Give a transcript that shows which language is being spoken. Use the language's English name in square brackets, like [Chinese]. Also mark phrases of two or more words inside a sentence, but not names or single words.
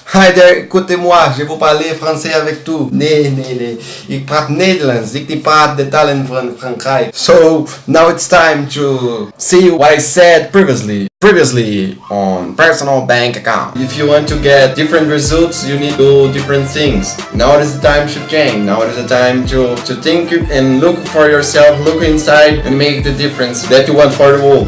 [English] Hi there, [French] écoutez-moi, je vais parler français avec tout. [Dutch] Nee. Ik praat Nederlands, ik niet praat de talen van Frankrijk. [English] So, now it's time to see what I said previously on personal bank account. If you want to get different results, you need to do different things. Now is the time to change. Now is the time to think and look for yourself, look inside and make the difference that you want for the world.